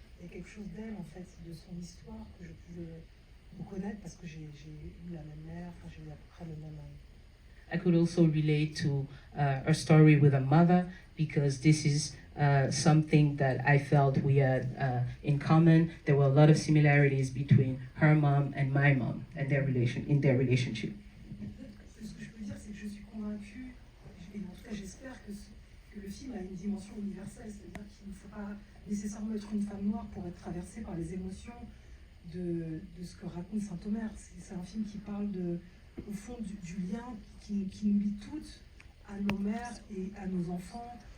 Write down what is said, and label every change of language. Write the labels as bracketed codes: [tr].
[fr] quelque chose d'elle en fait, de son histoire que je pouvais reconnaître parce que j'ai eu la même mère, enfin j'ai eu à peu près le même. [en] I could also relate to her story with her mother because this is something that I felt we had in common. There were a lot of similarities between her mom and my mom and their relationship. [fr] Ce que je peux dire, c'est que je suis convaincue, et en tout cas j'espère que le film a une dimension universelle, c'est-à-dire qu'il ne faut pas nécessairement être une femme noire pour être traversée par les émotions de ce que raconte Saint Omer. C'est un film qui parle au fond du lien qui nous lie toutes à nos mères et à nos enfants.